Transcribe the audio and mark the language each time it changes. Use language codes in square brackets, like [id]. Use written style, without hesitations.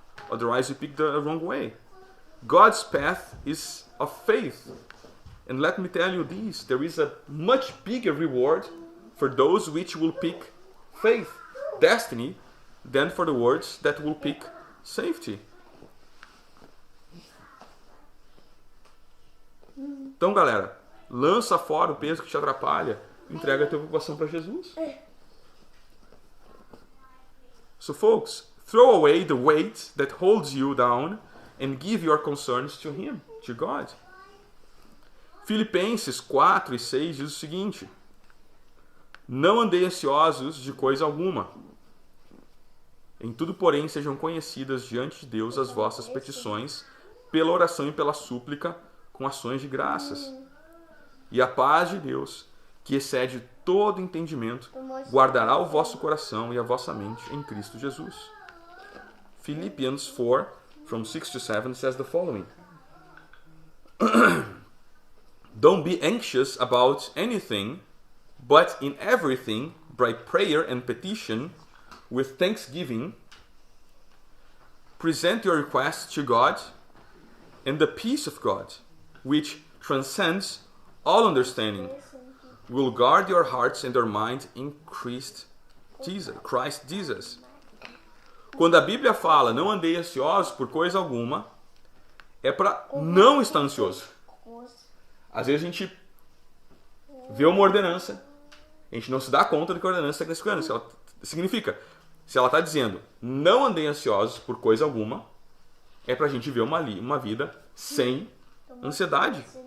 [en] Otherwise we pick the wrong way. God's path is of faith. And let me tell you this, there is a much bigger reward for those which will pick faith, destiny, than for the words that will pick safety. [pt] Então, galera, lança fora o peso que te atrapalha, entrega a tua preocupação para Jesus. [en] So, folks, throw away the weight that holds you down and give your concerns to Him, to God. [pt] Filipenses 4 e 6 diz o seguinte: não andei ansiosos de coisa alguma. Em tudo, porém, sejam conhecidas diante de Deus as vossas petições, pela oração e pela súplica, com ações de graças. E a paz de Deus, que excede todo entendimento, guardará o vosso coração e a vossa mente em Cristo Jesus. [en] Philippians 4, from 6 to 7, says the following. Don't be anxious about anything, but in everything, by prayer and petition, with thanksgiving, present your requests to God, and the peace of God, which transcends all understanding, will guard your hearts and your mind in Christ Jesus. [pt] Quando a Bíblia fala não andei ansiosos por coisa alguma, é para não estar ansioso. Às vezes a gente vê uma ordenança, a gente não se dá conta do que a ordenança está significando. Significa, se ela está dizendo não andei ansiosos por coisa alguma, é para a gente ver uma vida sem ansiedade.